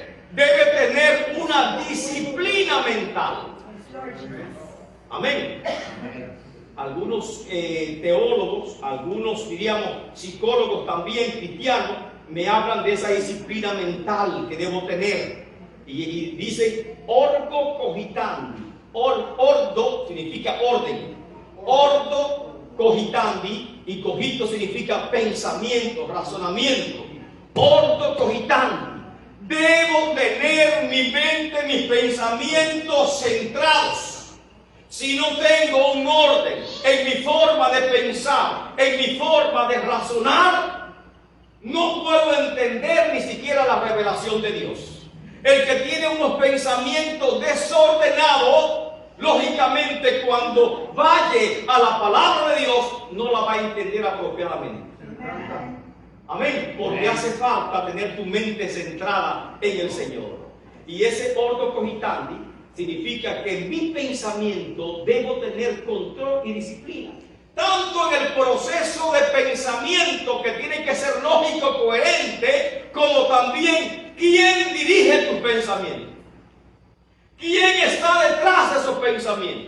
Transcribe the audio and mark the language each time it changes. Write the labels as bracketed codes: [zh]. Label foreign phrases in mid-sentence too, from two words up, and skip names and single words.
[es] Debe tener una disciplina mental. Amén. Algunos teólogos, algunos diríamos psicólogos también cristianos, me hablan de esa disciplina mental que debo tener. Y dicen [la] ordo cogitandi. [es] Ordo significa orden. [la] Ordo cogitandi, [es] y cogito significa pensamiento, razonamiento. [la] Ordo cogitandi. [es] Debo tener mi mente, mis pensamientos centrados. Si no tengo un orden en mi forma de pensar, en mi forma de razonar, no puedo entender ni siquiera la revelación de Dios. El que tiene unos pensamientos desordenados, lógicamente cuando vaya a la palabra de Dios, no la va a entender apropiadamente. Amén. Porque hace falta tener tu mente centrada en el Señor. Y ese [la] ordo cogitandi [es] significa que en mi pensamiento debo tener control y disciplina. Tanto en el proceso de pensamiento, que tiene que ser lógico, coherente, como también quién dirige tus pensamientos. ¿Quién está detrás de esos pensamientos?